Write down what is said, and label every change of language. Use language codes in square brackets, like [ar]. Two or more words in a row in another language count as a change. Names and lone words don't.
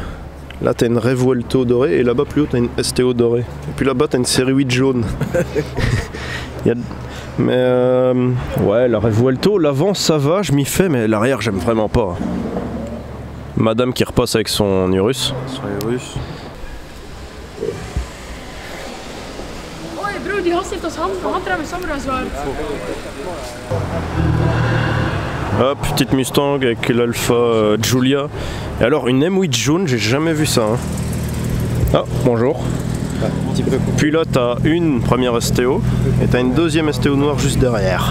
[fr] Là t'as une Revuelto dorée et là-bas plus haut t'as une STO dorée. Et puis là-bas t'as une série 8 jaune. Mais ouais, la Revuelto, l'avant ça va, je m'y fais, mais l'arrière j'aime vraiment pas. Madame qui repasse avec son Urus. Son Urus. [nl] Hoi bro, die gast heeft als handrem en samurai zwaard. [fr] Hop, petite Mustang avec l'Alpha Giulia. Et alors une M8 jaune, j'ai jamais vu ça. Hein. Ah, bonjour. Puis là t'as une première STO et t'as une deuxième STO noire juste derrière.